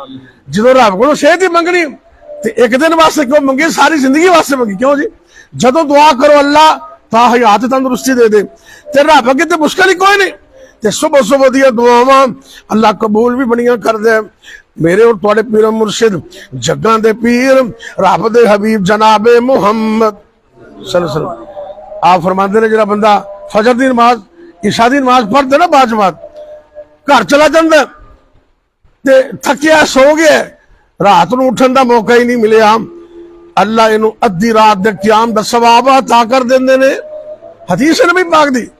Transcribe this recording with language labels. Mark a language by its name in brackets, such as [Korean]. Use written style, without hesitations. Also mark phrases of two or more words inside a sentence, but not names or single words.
[Punjabi] جو رب کو صحت ہی منگنی تے اک دن واسطے کیوں منگی، ساری زندگی واسطے منگی کیوں جی. جدوں دعا کرو اللہ تا حیات تندرستی دے دے، تے رب اگے تے مشکل ہی کوئی نہیں. تے صبح صبح دیاں دعاواں اللہ قبول بھی بڑیاں کر دے. میرے اور تہاڈے پیر مرشد جگاں دے پیر رب دے حبیب جنابِ محمد [Arabic] صلى الله عليه وسلم [Punjabi] آپ فرماتے نے، ذرا بندہ فجر دی نماز، عشاء دی نماز پڑھدے نا باجماعت، گھر چلا جاندا تے تھکیا سو گیا، رات نوں اٹھن دا موقع ہی نہیں ملیا، اللہ اینوں ادھی رات دے قیام دا ثواب عطا کر دیندے نے. حدیث ہے نبی پاک دی.